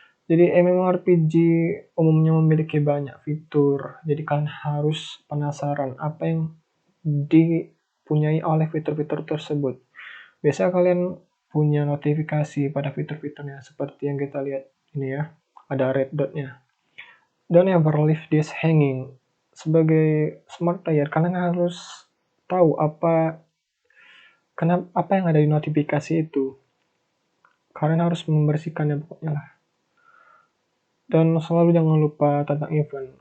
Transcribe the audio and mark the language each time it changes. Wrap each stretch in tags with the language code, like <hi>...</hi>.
<id>Jadi MMORPG umumnya memiliki banyak fitur, jadi kalian harus penasaran apa yang dipunyai oleh fitur-fitur tersebut. Biasanya kalian punya notifikasi pada fitur-fiturnya, seperti yang kita lihat ini ya, ada red dot-nya.</id> <en>Don't ever leave this hanging.</en> <id>Sebagai smart player, kalian harus tahu apa yang ada di notifikasi itu. Kalian harus membersihkannya pokoknya lah. Dan selalu jangan lupa tentang event.</id>